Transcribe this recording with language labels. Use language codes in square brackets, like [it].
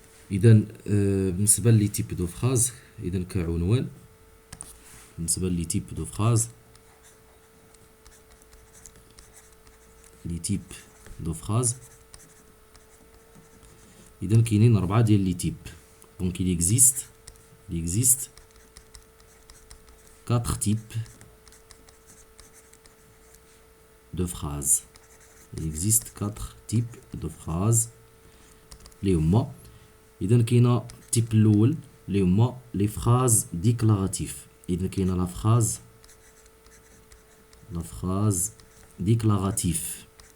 [ar] اذا بالنسبه لي تيب دو فراز، اذا كعنوان بالنسبه لي تيب دو فراز، لي تيب دو فراز اذا كاينين 4 ديال لي تيب. [fr] دونك il existe 4 types de phrases. Il existe 4 types de phrases [ar] اللي هما اذا كاينه التيب الاول اللي هما لي فراز ديكلاراتيف. اذا كاينه لا فراز ديكلاراتيف.